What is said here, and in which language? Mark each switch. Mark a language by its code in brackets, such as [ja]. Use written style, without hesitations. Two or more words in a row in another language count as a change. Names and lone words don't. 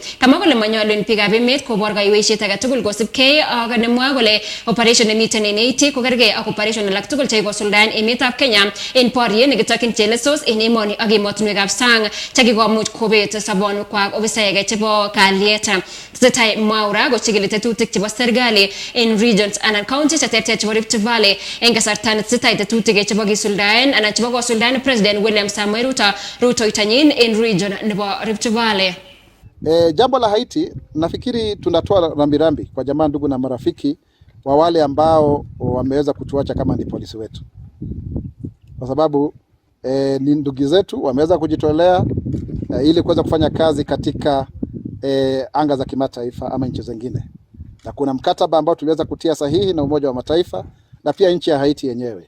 [kln] Kama kole manyolu en biikab emet kobor kaiweisiet age tugul kosibgei ak nemwoe kole operation nemiten en Haiti kokergei ak operation alak tugul chekikosuldaen emetab Kenya en boriet nekitokyin chelesos en emoni ak emotinwekab sang chekikomuch kobet sobonwekwak ofisaek chebo kalyet. Tesetai Mwaura kochikili tetutik chebo serikali en regions anan counties cheterter chebo Rift Valley en kasarta netesetai tetutik chebo kisuldaen anan chebo kosuldaen President William Samoei Ruto itanyin en region nebo Rift Valley. [sw] Jambo la Haiti, nafikiri tunatoa rambirambi kwa jamaa, ndugu na marafiki wa wale ambao wameweza kutuacha kama ni polisi wetu, kwa sababu ni ndugu zetu wameweza kujitolea ili kuweza kufanya kazi katika anga za kimataifa ama nchi zingine, na kuna mkataba ambao tuliweza kutia sahihi na Umoja wa Mataifa na pia nchi ya Haiti yenyewe.